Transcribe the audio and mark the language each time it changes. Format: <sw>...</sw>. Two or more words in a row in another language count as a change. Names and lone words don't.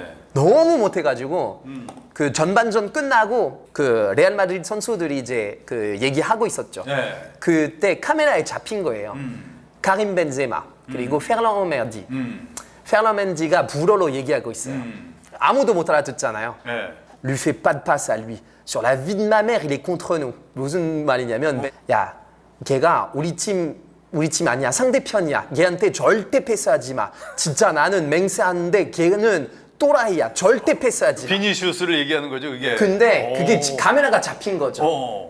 <ko>너무 못해가지고 그 전반전 끝나고 그 레알 마드리드 선수들이 이제 그 얘기하고 있었죠. 네. 그때 카메라에 잡힌 거예요. 카림 벤제마 그리고 페르난 오메르디. 페르난 멘디가 불어로 얘기하고 있어요. 아무도 못 알아듣잖아요. 예.</ko> <fr>Lui fait pas de passe à lui. Sur la vie de ma mère, il est contre nous.</fr> <ko>무슨 말이냐면 야, 걔가 우리 팀 아니야. 상대편이야. 걔한테 절대 패스하지 마. 진짜 나는 맹세하는데 걔는 또라이야. 절대 패스하지 마. 비니시우스를 얘기하는 거죠, 그게. 근데 그게 오. 카메라가 잡힌 거죠. 어.</ko>